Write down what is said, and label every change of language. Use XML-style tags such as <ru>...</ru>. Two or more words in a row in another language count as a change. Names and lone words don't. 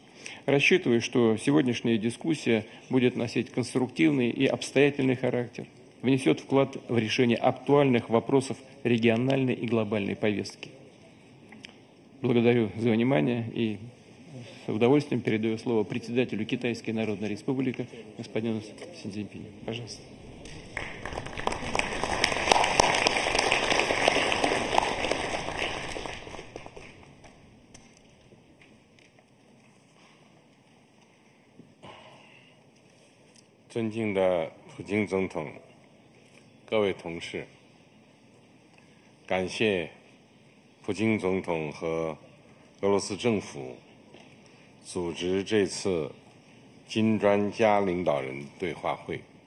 <ru>Рассчитываю, что сегодняшняя дискуссия будет носить конструктивный и обстоятельный характер, внесет вклад в решение актуальных вопросов региональной и глобальной повестки. Благодарю за внимание и с удовольствием передаю слово председателю Китайской Народной Республики господину Си Цзиньпиню. Пожалуйста.</ru> <zh>尊敬的普京总统，各位同事，感谢普京总统和俄罗斯政府组织这次金专家领导人对话会。</zh>